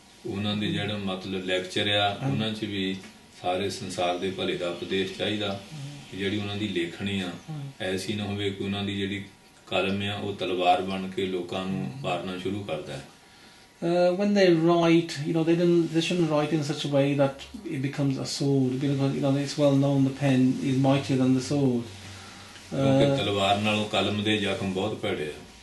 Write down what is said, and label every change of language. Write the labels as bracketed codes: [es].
[pa] ਉਹਨਾਂ ਦੇ ਜਿਹੜਾ ਮਤਲਬ ਲੈਕਚਰ ਆ ਉਹਨਾਂ 'ਚ ਵੀ ਸਾਰੇ ਸੰਸਾਰ ਦੇ ਭਲੇ ਦਾ ਉਪਦੇਸ਼ ਚਾਹੀਦਾ। ਜਿਹੜੀ ਉਹਨਾਂ ਦੀ ਲੇਖਣੀ ਆ ਐਸੀ ਨਾ ਹੋਵੇ ਕਿ ਉਹਨਾਂ ਦੀ ਜਿਹੜੀ ਕਲਮ ਆ ਉਹ ਤਲਵਾਰ ਬਣ ਕੇ ਲੋਕਾਂ ਨੂੰ ਮਾਰਨਾ ਸ਼ੁਰੂ ਕਰਦਾ ਹੈ। [en] When they write, they shouldn't write in such a way that it becomes a sword, because it's well known the pen is mightier than the sword. [pa] ਕਿਉਂਕਿ ਤਲਵਾਰ ਨਾਲੋਂ ਕਲਮ ਦੇ ਜ਼ਖਮ ਬਹੁਤ ਭੈੜੇ ਆ।